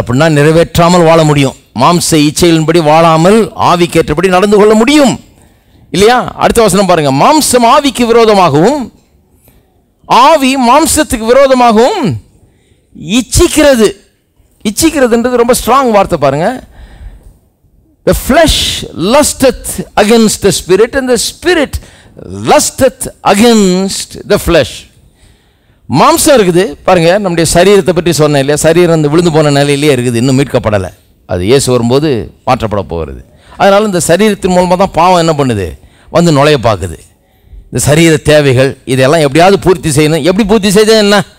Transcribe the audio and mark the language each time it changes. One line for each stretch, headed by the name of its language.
Tamil: அப்படின்னா நிறைவேற்றாமல் வாழ முடியும். மாம்ச இச்சைகளின்படி வாழாமல் ஆவிக்கேற்றபடி நடந்து கொள்ள முடியும் இல்லையா? அடுத்த வசனம் பாருங்க. மாம்சம் ஆவிக்கு விரோதமாகவும் ஆவி மாம்சத்துக்கு விரோதமாகவும் இச்சிக்கிறது. இச்சிக்கிறதுன்றது ரொம்ப ஸ்ட்ராங் வார்த்தை பாருங்க.
English: The flesh lusteth against the spirit and the spirit lusteth against the flesh.
Tamil: மாம்சம் இருக்குது பாருங்க. நம்முடைய சரீரத்தை பற்றி சொன்னேன் இல்லையா? சரீரம் அந்த விழுந்து போன நிலையிலேயே இருக்குது, இன்னும் மீட்கப்படலை. அது இயேசு வரும்போது மாற்றப்பட போகிறது. அதனால் இந்த சரீரத்தின் மூலமாக தான் பாவம் என்ன பண்ணுது, வந்து நுழைய பார்க்குது. இந்த சரீர தேவைகள் இதெல்லாம் எப்படியாவது பூர்த்தி செய்யணும். எப்படி பூர்த்தி செய்தால் என்ன?